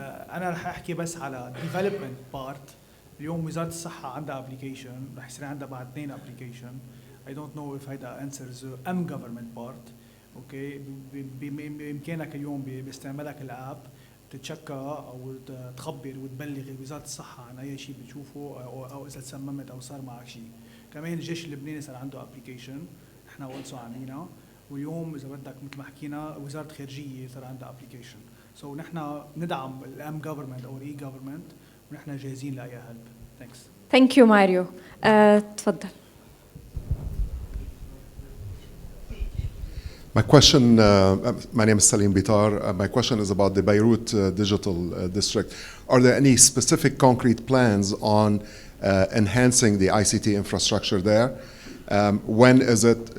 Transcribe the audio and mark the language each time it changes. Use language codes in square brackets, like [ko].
[ar] أنا رح أحكي بس على [en] development part. [ar] اليوم وزارة الصحة عندها application، رح يصير عندها بعد 2 application. [en] I don't know if هيدا answers government part. [ar] أوكي، بإمكانك اليوم باستعمالك الآب تتشكى أو تخبر وتبلغ وزارة الصحة عن أي شيء بتشوفه أو إذا تسممت أو صار معك شيء. كمان الجيش اللبناني صار عنده application، نحن also عاملينها. واليوم إذا بدك مثل ما حكينا وزارة الخارجية صار عندها application. So نحن ندعم الام government أو الاي government ونحن جاهزين لأي help. [en] Thanks. Thank you Mario. [ar] تفضل. [en] My question, my name is Salim Bitar. My question is about the Beirut Digital District. Are there any specific concrete plans on enhancing the ICT infrastructure there? When is it?